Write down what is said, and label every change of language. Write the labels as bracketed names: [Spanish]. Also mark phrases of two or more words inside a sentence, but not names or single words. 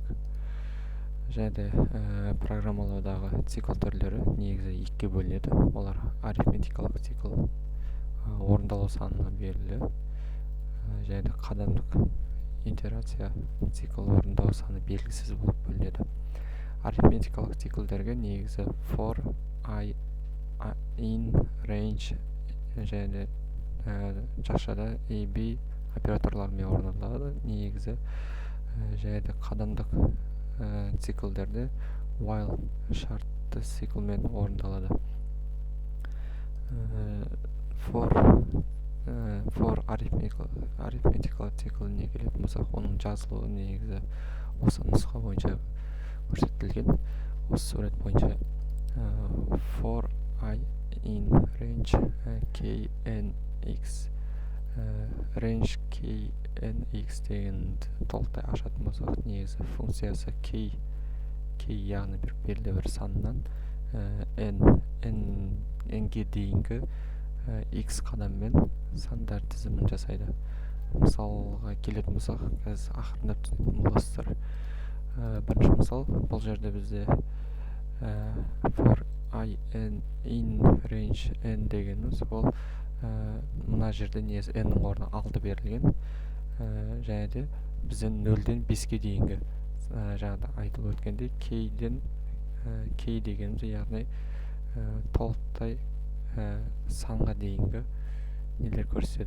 [Kazakh] Және де программалаудағы цикл түрлері негізі екіге бөлінеді. Олар арифметикалық цикл, орындалу санына берілі, және де қадамдық итерация цикл орындалу саны белгісіз болып бөлінеді. Арифметикалық циклдерге негізі [English] for, i, in, range [Kazakh] және де жақшада ab операторларымен орындалады. Негізі және де қадамдық циклдерде while шартты циклмен орындалады. For арифметикалық цикліне келетін болсақ, оның жазылуы негізі осы нұсқа бойынша көрсетілген. Осы сурет бойынша [English] for I in range knx, range knx [Kazakh] дегенді толықтай ашатын болсақ, негізі функциясы k яғни бір белгілі бір саннан n-ге дейінгі x қадаммен сандар тізімін жасайды. Мысалға келетін болсақ, қазір ақырындап түсінетін боласыздар. Бірінші мысал, бұл жерде бізде [English] for I in range n [Kazakh] дегеніміз, ол мына жерде негізі n-нің орнына 6 берілген, және де бізден 0-ден 5-ге дейінгі жаңағыда айтылып өткенде k дегеніміз, яғни толықтай санға дейінгі нелер көрсетеді.